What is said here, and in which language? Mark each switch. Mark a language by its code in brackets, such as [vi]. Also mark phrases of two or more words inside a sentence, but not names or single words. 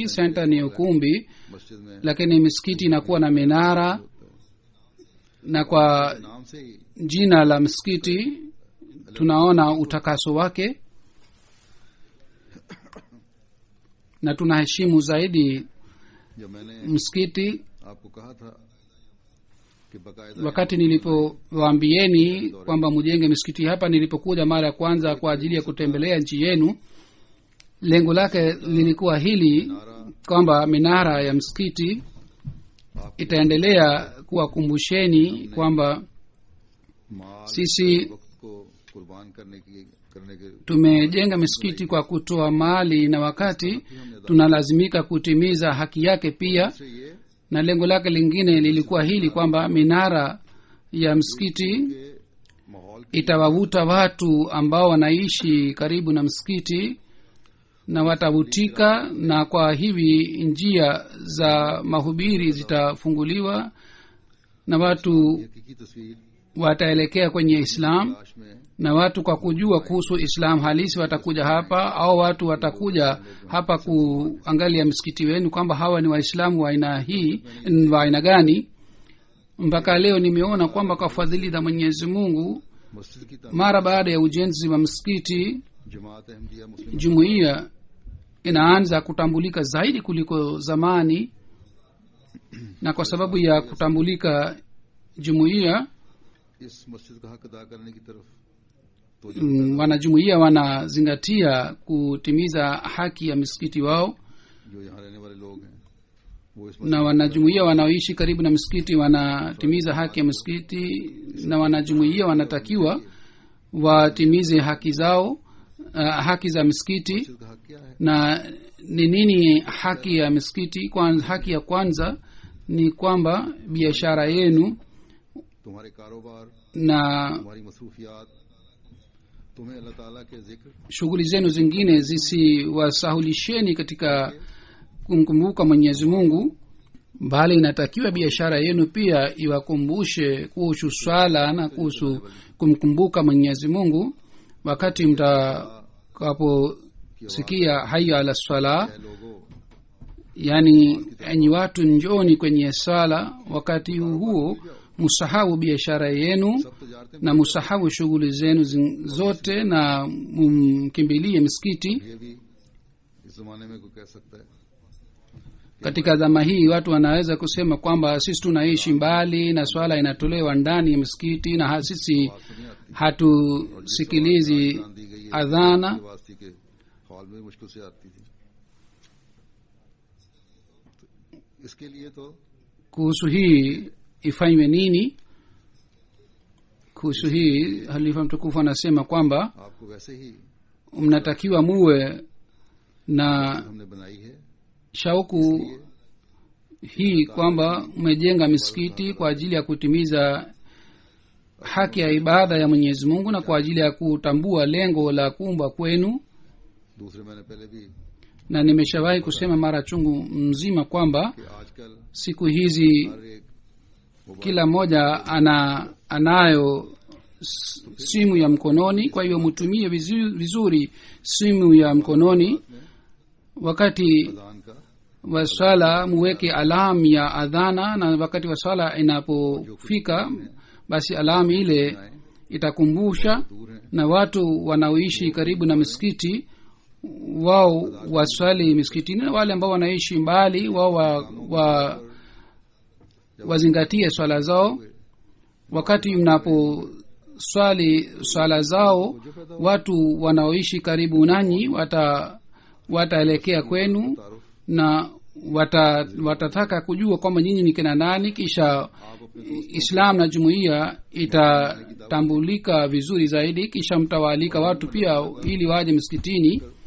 [sw] Center ni ukumbi, lakini msikiti inakuwa na minara, na kwa jina la msikiti tunaona utakaso wake. na tunaheshimu zaidi [ur] جب میں نے [sw] msikiti. [ur] آپ کو کہا تھا کہ باقاعدہ [sw] Wakati nilipowaambieni kwamba mujenge msikiti hapa, nilipokuja mara ya kwanza kwa ajili ya kutembelea nchi yenu, lengo lake lilikuwa hili kwamba minara ya msikiti itaendelea kuwakumbusheni kwamba [ur] माल [sw] sisi [ur] وقت کو قربان کرنے کے [sw] tumejenga misikiti kwa kutoa mali na wakati tunalazimika kutimiza haki yake pia. [ur] سے یہ [sw] Na lengo lake lingine lilikuwa hili kwamba minara ya msikiti [ur] کے ماحول [sw] itawavuta watu ambao wanaishi karibu na msikiti na watavutika, na kwa hivi njia za mahubiri zitafunguliwa na watu [ur] حقیقی تصویر [sw] wataelekea kwenye Islam, [ur] تلاش میں [sw] na watu kwa kujua kuhusu Islam halisi watakuja hapa, au watu watakuja hapa kuangalia msikiti wenu kwamba hawa ni Waislamu wa aina hii, wa aina gani. Mpaka leo nimeona kwamba kwa fadhili za Mwenyezi Mungu, [ur] مسجد کی [sw] mara baada ya ujenzi wa msikiti, [ur] جماعت احمدیہ مسلم [sw] jumuiya inaanza kutambulika zaidi kuliko zamani, na kwa sababu ya kutambulika jumuiya, [ur] اس مسجد کا حق ادا کرنے کی طرف تو [sw] wanajumuiya wanazingatia kutimiza haki ya msikiti wao, [ur] جو یہاں رہنے والے لوگ ہیں وہ اس [sw] na wanajumuiya wanaoishi karibu na msikiti wanatimiza haki ya msikiti, na wanajumuiya wanatakiwa watimize haki zao, haki za msikiti. [ur] مسجد کا حق کیا ہے [sw] Na ni nini haki ya msikiti? Haki ya kwanza ni kwamba biashara yenu [ur] تمہارے کاروبار [sw] na [ur] تمہاری مصروفیات تمہیں اللہ تعالیٰ کے ذکر [sw] shughuli zenu zingine zisiwasahulisheni katika kumkumbuka Mwenyezi Mungu, bali inatakiwa biashara yenu pia iwakumbushe kuhusu swala na kuhusu kumkumbuka Mwenyezi Mungu. Wakati mtakaposikia [ar] حي على الصلاة, [ur] लोगों [sw] yani enyi watu njoni kwenye sala, wakati huo musahau biashara yenu [ur] سب تجارتیں [sw] na musahau shughuli zenu zote na mkimbilie msikiti. [ur] یہ بھی اس زمانے میں کوئی کہہ سکتا ہے [sw] Katika zama hii watu wanaweza kusema kwamba sisi tunaishi mbali na swala inatolewa ndani ya msikiti, na sisi hatusikilizi [ur] دی گئی ہے [sw] adhana. [ur] واسطی کے ہال میں مشکل سے آتی تھی اس کے لیے تو [sw] Kuhusu hii ifanywe nini? Kuhusu hii halifa mtukufu anasema kwamba [ur] آپ کو ویسے ہی [sw] mnatakiwa muwe na [ur] ہم نے بنائی ہے [sw] shauku hii kwamba mmejenga misikiti kwa ajili ya kutimiza haki ya ibada ya Mwenyezi Mungu na kwa ajili ya kutambua lengo la kuumba kwenu. [ur] دوسرے میں نے پہلے بھی [sw] Na nimeshawahi kusema mara chungu mzima kwamba [ur] کہ آج کل [sw] siku hizi [ur] ہر ایک [sw] kila mmoja anayo simu ya mkononi, kwa hiyo mtumie vizuri simu ya mkononi. Wakati [ur] اذان کا [sw] wa swala muweke alam ya adhana, na wakati wa swala inapofika basi alam ile itakumbusha, [ur] دور ہے [sw] na watu wanaoishi karibu na misikiti wao waswali misikitini, na wale ambao wanaishi mbali wao wazingatie swala zao. Wakati mnaposwali swala zao, watu wanaoishi karibu nanyi wataelekea kwenu na watataka kujua kwamba nyinyi ni kina nani, kisha Islam na jumuiya itatambulika vizuri zaidi, kisha mtawaalika watu pia ili waje msikitini,